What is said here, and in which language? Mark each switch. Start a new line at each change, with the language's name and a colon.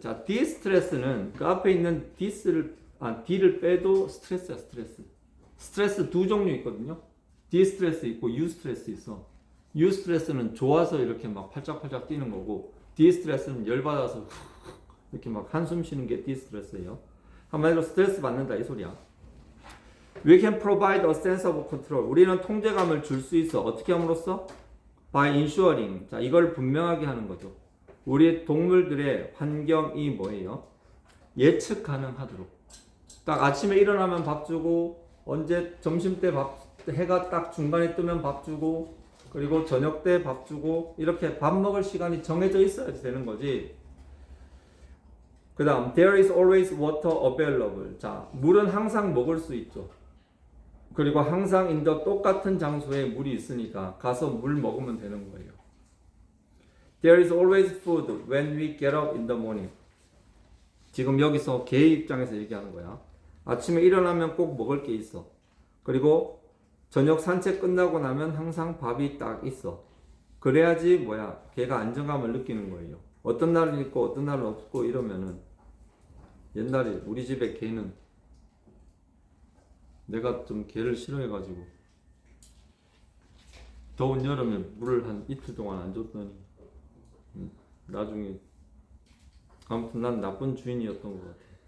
Korean: 자, distress는 그 앞에 있는 D를 빼도 스트레스야, 스트레스. 스트레스 두 종류 있거든요. distress 있고 eustress 있어. eustress는 좋아서 이렇게 막 팔짝팔짝 뛰는 거고, distress는 열받아서 이렇게 막 한숨 쉬는 게 distress예요. 한마디로 스트레스 받는다 이 소리야.
English: We can provide a sense of control.
Korean: 우리는 통제감을 줄 수 있어. 어떻게 함으로써?
English: By ensuring.
Korean: 자, 이걸 분명하게 하는 거죠. 우리 동물들의 환경이 뭐예요? 예측 가능하도록. 딱 아침에 일어나면 밥 주고, 언제 점심 때 해가 딱 중간에 뜨면 밥 주고, 그리고 저녁 때 밥 주고, 이렇게 밥 먹을 시간이 정해져 있어야 되는 거지. 그 다음,
English: there is always water available.
Korean: 자, 물은 항상 먹을 수 있죠. 그리고 항상 똑같은 장소에 물이 있으니까 가서 물 먹으면 되는 거예요.
English: There is always food when we get up in the morning.
Korean: 지금 여기서 개 입장에서 얘기하는 거야. 아침에 일어나면 꼭 먹을 게 있어. 그리고 저녁 산책 끝나고 나면 항상 밥이 딱 있어. 그래야지 개가 안정감을 느끼는 거예요. 어떤 날은 있고 어떤 날은 없고 이러면은 옛날에 우리 집에 개는 내가 좀 개를 싫어해가지고 더운 여름에 물을 한 이틀 동안 안 줬더니 나중에 아무튼 난 나쁜 주인이었던 것 같아.